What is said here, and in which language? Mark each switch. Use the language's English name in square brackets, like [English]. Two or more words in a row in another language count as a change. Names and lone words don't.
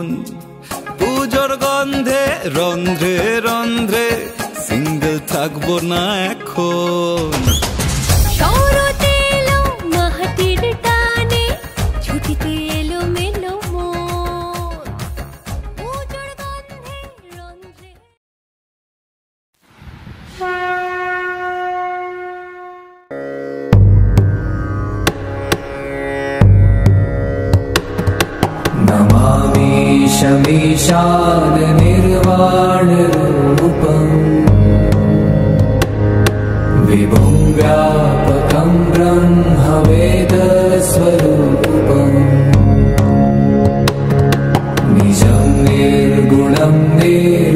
[Bangla] পুজোর গন্ধে রন্ধ্রে রন্ধ্রে সিঙ্গেল থাকবো না এখন। শরতে এলো মাটির টানে ছুটিতে এলো মেলো মন। পুজোর গন্ধে রন্ধ্রে। [Sanskrit] नमामि शमीशान निर्वाण रूपम् विभुं व्यापकं ब्रह्मवेद स्वरूपम् निजं निर्गुणं